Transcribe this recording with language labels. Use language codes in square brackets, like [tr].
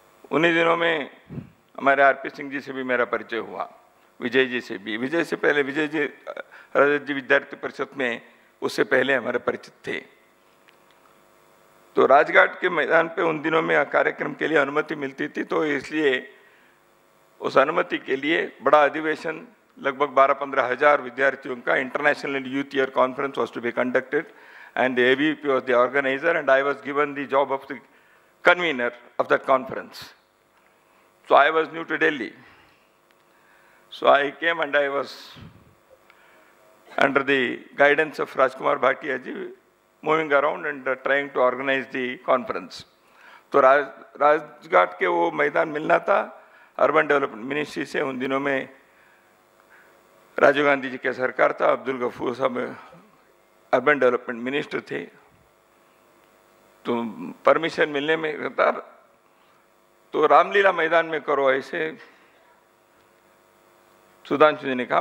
[hi] उन्हीं दिनों में हमारे आरपी सिंह जी से भी मेरा परिचय हुआ, विजय जी से भी। विजय से पहले, विजय जी रजत जी विद्यार्थी परिषद में उससे पहले हमारे परिचित थे। तो राजघाट के मैदान पे उन दिनों में कार्यक्रम के लिए अनुमति मिलती थी, तो इसलिए उस अनुमति के लिए बड़ा अधिवेशन लगभग 12-15 हज़ार विद्यार्थियों का [en] International youth year conference was to be conducted and the AVP was the organizer and I was given the job of the convener of that conference. So I was new to Delhi. So I came and I was under the guidance of Rajkumar Bhatia ji moving around and trying to organize the conference. [hi] तो राजघाट के वो मैदान मिलना था urban development ministry से। उन दिनों में राजीव गांधी जी के सरकार था, अब्दुल गफूर साहब अर्बन डेवलपमेंट मिनिस्टर थे। तो परमिशन मिलने में था तो रामलीला मैदान में करो ऐसे सुधांशु जी ने कहा।